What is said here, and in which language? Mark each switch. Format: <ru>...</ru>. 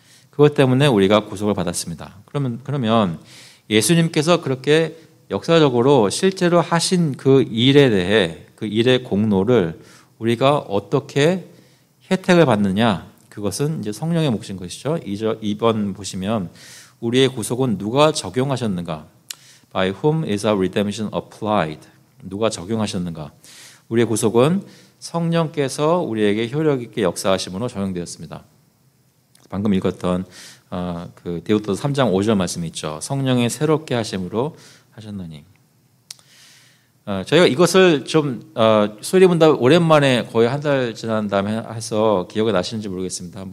<ko>그것 때문에 우리가 구속을 받았습니다. 그러면 예수님께서 그렇게 역사적으로 실제로 하신 그 일에 대해 그 일의 공로를 우리가 어떻게 혜택을 받느냐, 그것은 이제 성령의 몫인 것이죠. 2번 보시면 우리의 구속은 누가 적용하셨는가?</ko> <en>By whom is our redemption applied?</en> <ko>누가 적용하셨는가? 우리의 구속은 성령께서 우리에게 효력 있게 역사하심으로 적용되었습니다. 방금 읽었던 그 디도서 3장 5절 말씀이 있죠. 성령의 새롭게 하심으로 하셨나니. 저희가 이것을 좀 소리문답 오랜만에 거의 한 달 지난 다음에 해서 기억이 나시는지 모르겠습니다.</ko>